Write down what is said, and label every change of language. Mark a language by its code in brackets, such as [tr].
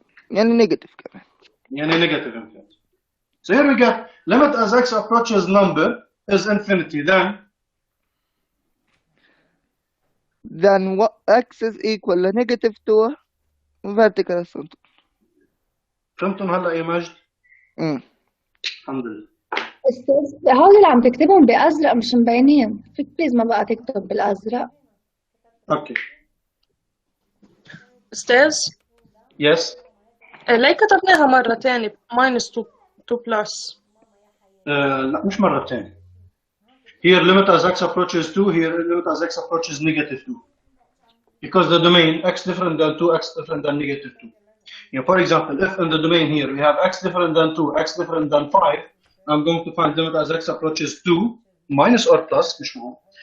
[ar] يعني نيجاتيف كمان [en] يعني negative infinity. So here we get limit as x approaches number is infinity. then what x is equal ل negative 2 vertical asymptote [ar] فهمتم هلا يا مجد؟ الحمد لله. استاذ هول اللي عم تكتبهم بازرق مش مبينين، فيك بليز ما بقى تكتب بالازرق؟ اوكي. أستاذ [en] Yes. [ar] ليه كتبناها مرة تاني [en] minus 2 plus؟ [ar] لا مش مرة تانية. [en] Here limit as x approaches 2, here limit as x approaches negative 2. Because the domain x different than 2, x different than negative 2. For example, if in the domain here we have x different than 2, x different than 5, I'm going to find limit as x approaches 2 minus or plus, [ar] مش مهم.